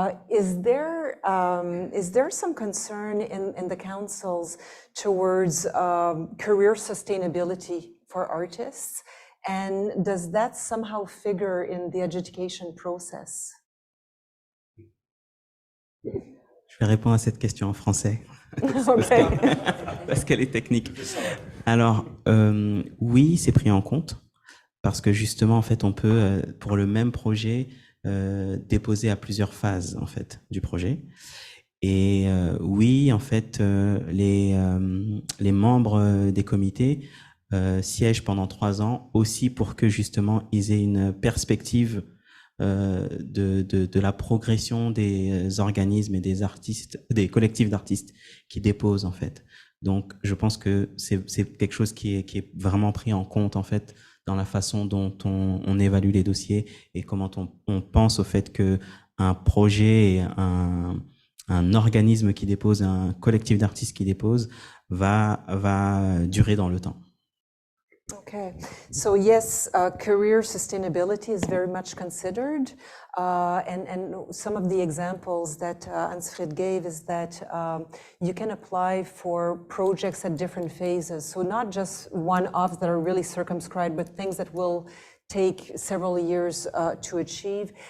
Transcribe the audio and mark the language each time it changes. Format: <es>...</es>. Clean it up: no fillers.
<en>Is there some concern in the councils towards career sustainability for artists? And does that somehow figure in the adjudication process?</en> <fr>Je vais répondre à cette question en français.</fr> <en>Okay.</en> <fr>Parce qu'elle est technique. Alors, oui, c'est pris en compte. Parce que justement, en fait, on peut, pour le même projet, déposer à plusieurs phases, en fait, du projet. Et oui, en fait, les membres des comités siègent pendant 3 ans aussi pour que, justement, ils aient une perspective de la progression des organismes et des artistes, des collectifs d'artistes qui déposent, en fait. Donc, je pense que c'est quelque chose qui est vraiment pris en compte, en fait, dans la façon dont on évalue les dossiers et comment on pense au fait que un projet, un organisme qui dépose, un collectif d'artistes qui dépose va durer dans le temps.</fr> <en>Okay, so yes, career sustainability is very much considered, and some of the examples that Ansfried gave is that you can apply for projects at different phases, so not just one-offs that are really circumscribed, but things that will take several years to achieve.</en>